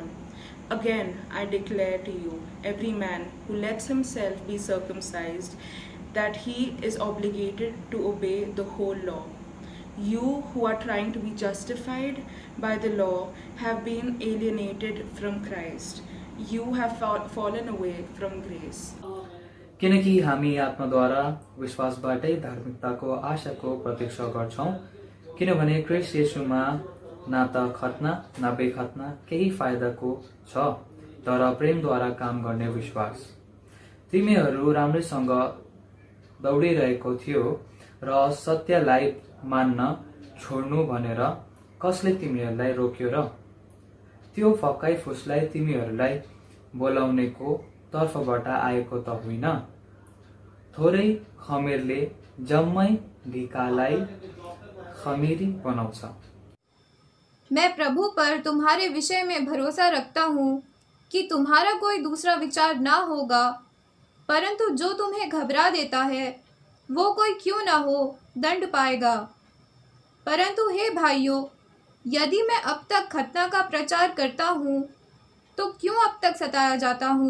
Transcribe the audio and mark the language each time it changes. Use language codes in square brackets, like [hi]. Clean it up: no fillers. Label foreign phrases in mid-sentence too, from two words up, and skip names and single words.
[en] Again, I declare to you, every man who lets himself be circumcised, that he is obligated to obey the whole law. You who are trying to be justified by the law have been alienated from Christ. You have fallen away from grace. [ne] किनकि हामी आत्माद्वारा विश्वासबाटै धार्मिकताको आशाको प्रतीक्षा गर्छौँ, किनभने क्रिस्ट येशूमा न त खतना न बेखतना केही फाइदाको छ, तर प्रेमद्वारा काम गर्ने विश्वास। तिमीहरू राम्रैसँग दौडिरहेको थियो र सत्यलाई मान्न छोड्नु भनेर कसले तिमीहरूलाई रोक्यो र? त्यो फक्कै फुसलाई तिमीहरूलाई बोलाउनेको तर्फबाट आएको त होइन। थोरै खमेरले जम्मै ढिकालाई खमीरी बनाउँछ। [hi] मैं प्रभु पर तुम्हारे विषय में भरोसा रखता हूँ कि तुम्हारा कोई दूसरा विचार ना होगा, परंतु जो तुम्हें घबरा देता है वो कोई क्यों ना हो दंड पाएगा। परंतु हे भाइयों, यदि मैं अब तक खतना का प्रचार करता हूँ तो क्यों अब तक सताया जाता हूँ?